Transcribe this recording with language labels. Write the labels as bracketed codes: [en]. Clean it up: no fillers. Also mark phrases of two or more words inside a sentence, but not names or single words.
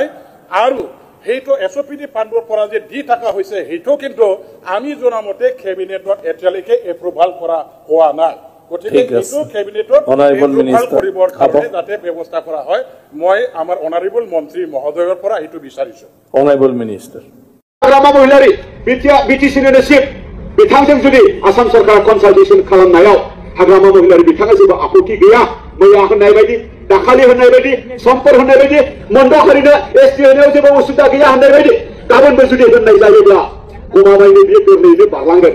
[as] আৰু সেইটো SOPD ফাণ্ডৰ পৰা যে দি থকা হৈছে, সেইটো কিন্তু আমি জনামতে কেবিনেটত এতিয়ালৈকে এপ্ৰুভাল কৰা হোৱা নাই। গতিকে এইটো কেবিনেটত এপ্ৰুভাল কৰিবৰ কাৰণে যাতে ব্যৱস্থা কৰা হয়, মই আমাৰ অনাৰেবল মন্ত্ৰী মহোদয়ৰ পৰা এইটো বিচাৰিছোঁ। [en] Honourable Minister [brx] रामा महिलारि BTC लिडारशिप बिथांजों जुदि आसाम सरकारा कनसालटेसन खालामनायाव हाग्रामा महिलारि बिथाङा जेबो आपत्ति गैया, मैया होननाय बायदि, दाखालि होननाय बायदि, समफोर होननाय बायदि, मन्दखारिनो ST होनायाव जेबो उसुबिदा गैया होननाय बायदि गाबोनबो जुदि होननाय जायोब्ला गमामायैनो बेयो गोरलैयैनो बारलांगोन।